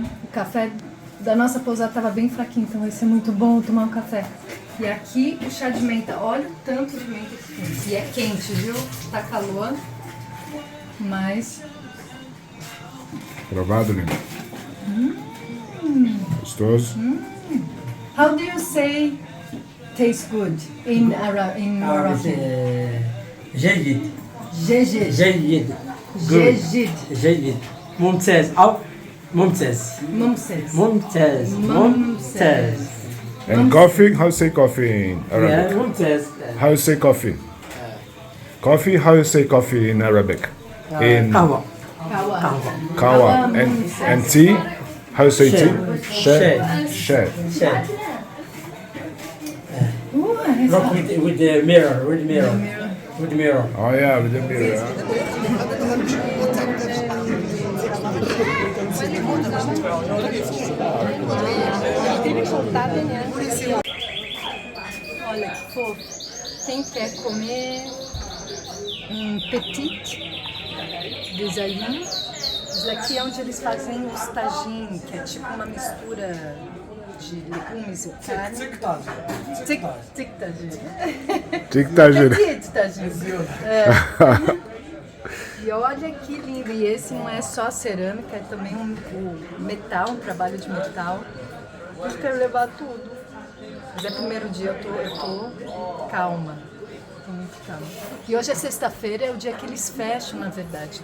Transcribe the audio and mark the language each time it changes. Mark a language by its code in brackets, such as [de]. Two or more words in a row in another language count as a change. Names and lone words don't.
[pt] O café da nossa pousada estava bem fraquinho, então vai ser muito bom tomar um café. E aqui o chá de menta. Olha o tanto de menta que tem. E é quente, viu? Tá calor. Mas... Provado, Lina? Gostoso? [en] How do you say tastes good in Moroccan? [ar] جيد. Jejid. جيد. Jejid. جيد. ممتاز. أو ممتاز. Mumses. ممتاز. ممتاز. [en] And coffee? How you say coffee in Yeah, Arabic? [ar] ممتاز. [en] How you say coffee? Coffee, how you say coffee in Arabic? In [ar] قهوة. [en] kawa. And tea? How you say tea? [ar] Sheh. Sheh. [en] شاي. Look with the mirror. With mirror. With mirror. Oh yeah, with the mirror. Huh? [pt] Olha que fofo. Quem quer comer um petit desayuno? Isso daqui é onde eles fazem os tagine, que é tipo uma mistura de legumes e carne. Tic tagine. Tic tagine. Petit tagine. É. E olha que lindo. E esse não é só cerâmica, é também o metal, um trabalho de metal. Eu quero levar tudo. Mas é primeiro dia, eu tô calma. Tô muito calma. E hoje é sexta-feira, é o dia que eles fecham, na verdade.